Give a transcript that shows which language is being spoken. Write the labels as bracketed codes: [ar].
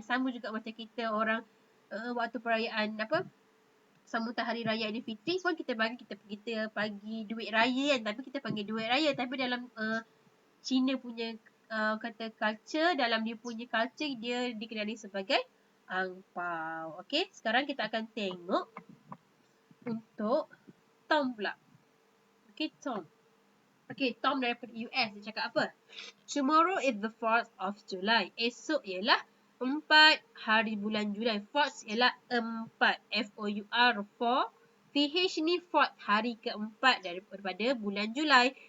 [ms] Sama juga macam kita orang waktu perayaan sambutan hari raya Aidilfitri pun kita bagi duit raya kan, tapi kita panggil duit raya, tapi dalam Cina punya kata culture, dalam dia punya culture dia dikenali sebagai angpao. Okey, sekarang kita akan tengok untuk Tom pula. Okey, Tom. Okey, Tom daripada US dia cakap apa? [en] Tomorrow is the 4th of July. [ms] Esok ialah 4 hari bulan Julai. 4th ialah 4. F-O-U-R 4. TH ni 4th, hari keempat daripada bulan Julai.